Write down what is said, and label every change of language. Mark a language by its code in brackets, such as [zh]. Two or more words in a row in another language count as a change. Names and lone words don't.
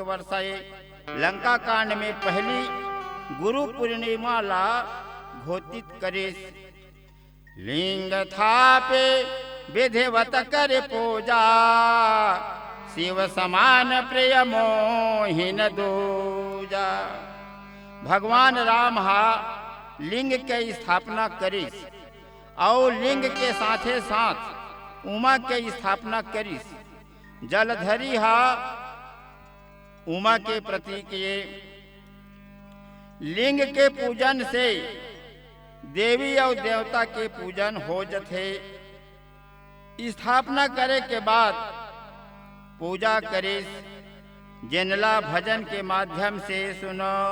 [hne] वर्षा ये लंका कांड में पहली गुरु पूर्णिमा ला घोषित [awa] करे लिंग थापे विधिवत कर पूजा शिव समान प्रिय मोहिन दूजा [hne] भगवान राम हा लिंग के स्थापना करिस और लिंग के साथे साथ उमा के स्थापना करिस जलधरी हा उमा के प्रतीक ये लिंग के पूजन से देवी और देवता के पूजन हो जथे स्थापना करे के बाद पूजा करे जिनला भजन के माध्यम से सुनो